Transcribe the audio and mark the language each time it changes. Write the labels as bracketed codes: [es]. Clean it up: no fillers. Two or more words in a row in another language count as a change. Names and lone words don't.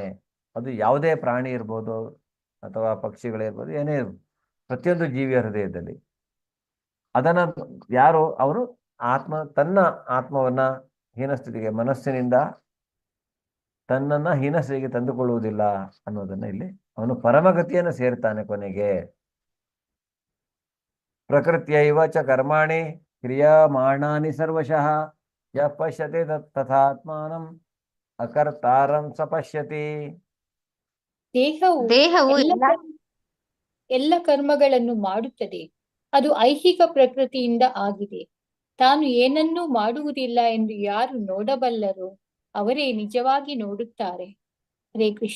[kn] ಅದು ಯಾವುದೇ ಪ್ರಾಣಿ ಇರ್ಬೋದು ಅಥವಾ ಪಕ್ಷಿಗಳಿರ್ಬೋದು, ಏನೇ ಇರ್ಬೋದು, ಪ್ರತಿಯೊಂದು ಜೀವಿಯ ಹೃದಯದಲ್ಲಿ ಅದನ್ನ ಯಾರು ಅವರು ತನ್ನ ಆತ್ಮವನ್ನ ಹೀನಸ್ಥಿತಿಗೆ ಮನಸ್ಸಿನಿಂದ ತನ್ನನ್ನ ಹೀನಸ್ಥಿತಿಗೆ ತಂದುಕೊಳ್ಳುವುದಿಲ್ಲ ಅನ್ನೋದನ್ನ ಇಲ್ಲಿ ಅವನು ಪರಮಗತಿಯನ್ನು ಸೇರ್ತಾನೆ ಕೊನೆಗೆ. [sa] ಪ್ರಕೃತ್ಯೈವ ಚ ಕರ್ಮಾಣಿ ಕ್ರಿಯಮಾಣಾನಿ ಸರ್ವಶಃ ಯ ಪಶ್ಯತೆ ತಥಾತ್ಮಾನಂ ಅಕರ್ತಾರಂ ಸ ಪಶ್ಯತಿ. [kn] ದೇಹವು ಎಲ್ಲ ಕರ್ಮಗಳನ್ನು ಮಾಡುತ್ತದೆ. ಅದು ಐಹಿಕ ಪ್ರಕೃತಿಯಿಂದ ಆಗಿದೆ. ತಾನು ಏನನ್ನೂ ಮಾಡುವುದಿಲ್ಲ ಎಂದು ಯಾರು ನೋಡಬಲ್ಲರೋ ಅವರೇ ನಿಜವಾಗಿ ನೋಡುತ್ತಾರೆ. ಹರೇ ಕೃಷ್ಣ.